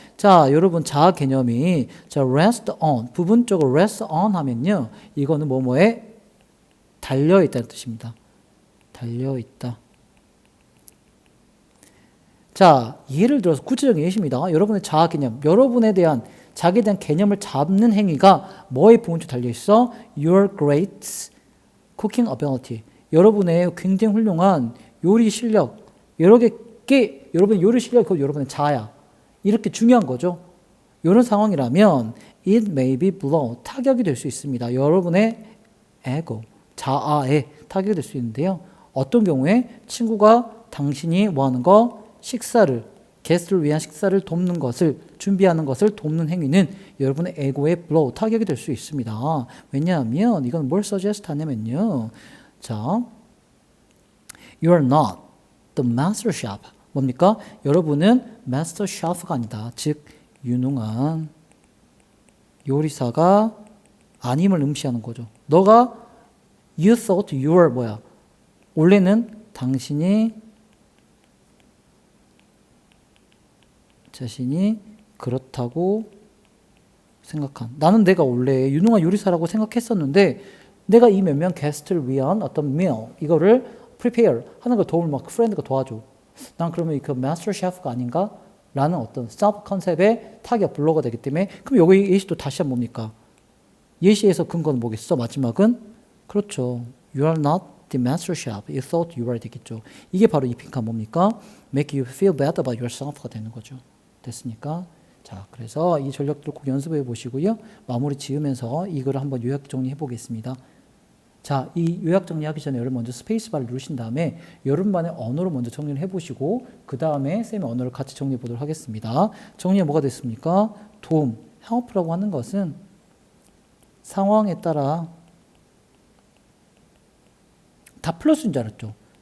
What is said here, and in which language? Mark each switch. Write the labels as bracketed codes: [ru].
[ko] 자, 여러분 자아 개념이 자 [en] rest on [ko] 부분적으로 rest on 하면요, 이거는 뭐뭐에 달려 있다는 뜻입니다. 달려 있다. 자, 예를 들어서 구체적인 예시입니다. 여러분의 자아 개념, 여러분에 대한 자기에 대한 개념을 잡는 행위가 뭐에 부분적으로 달려 있어? [en] Your great cooking ability. [ko] 여러분의 굉장히 훌륭한 요리 실력, 여러분의 요리 실력이 곧 여러분의 자아야. 이렇게 중요한 거죠. 이런 상황이라면 [en] it may be blow, [ko] 타격이 될 수 있습니다. 여러분의 ego, 자아에 타격이 될 수 있는데요. 어떤 경우에 친구가 당신이 뭐 하는 거? 게스트를 위한 식사를 돕는 것을, 준비하는 것을 돕는 행위는 여러분의 에고에 blow, 타격이 될 수 있습니다. 왜냐하면 이건 뭘 suggest 하냐면요. 자, [en] you are not the master chef. [ko] 뭡니까? 여러분은 master chef가 아니다. 즉, 유능한 요리사가 아님을 음시하는 거죠. 너가 [en] you thought you were [ko] 뭐야? 원래는 당신이 자신이 그렇다고 생각한. 나는 내가 원래 유능한 요리사라고 생각했었는데 내가 이 몇 명 게스트를 위한 어떤 meal 이거를 prepare 하는 걸 도움을 막 프렌드가 도와줘. 난 그러면 그 마스터 셰프가 아닌가? 라는 어떤 self 컨셉의 타격 블로거가 되기 때문에 그럼 여기 예시도 다시 한번 뭡니까? 예시에서 근거는 뭐겠어? 마지막은 그렇죠. [en] You are not the master chef. You thought you were [ko] 되겠죠. 이게 바로 이 핑크가 뭡니까? [en] Make you feel bad about yourself가 [ko] 되는 거죠. 됐습니까? 자, 그래서 이 전략들을 꼭 연습해 보시고요. 마무리 지으면서 이거를 한번 요약 정리해 보겠습니다. 자, 이 요약 정리하기 전에 여러분 먼저 스페이스바를 누르신 다음에 여러분만의 언어로 먼저 정리를 해보시고 그 다음에 쌤의 언어를 같이 정리해 보도록 하겠습니다. 정리가 뭐가 됐습니까? 도움, help라고 하는 것은 상황에 따라 다 플러스인 줄 알았죠.